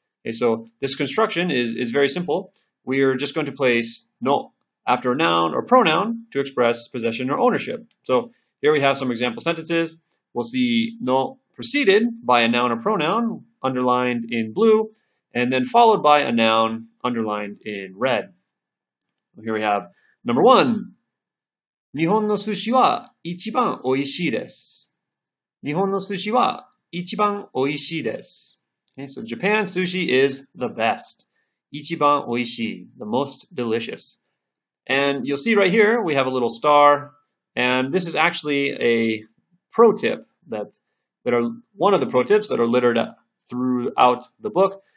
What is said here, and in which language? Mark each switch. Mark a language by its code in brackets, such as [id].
[en] Okay, so this construction is very simple. We are just going to place no after a noun or pronoun to express possession or ownership. So here we have some example sentences. We'll see no preceded by a noun or pronoun underlined in blue, and then followed by a noun underlined in red. Here we have number 1. [ja] 日本の寿司は一番美味しいです。日本の寿司は一番美味しいです。 [en] Okay, so Japan sushi is the best. [ja] 一番美味しい, [en] the most delicious. And you'll see right here, we have a little star, and this is actually a pro tip that are one of the pro tips that are littered throughout the book.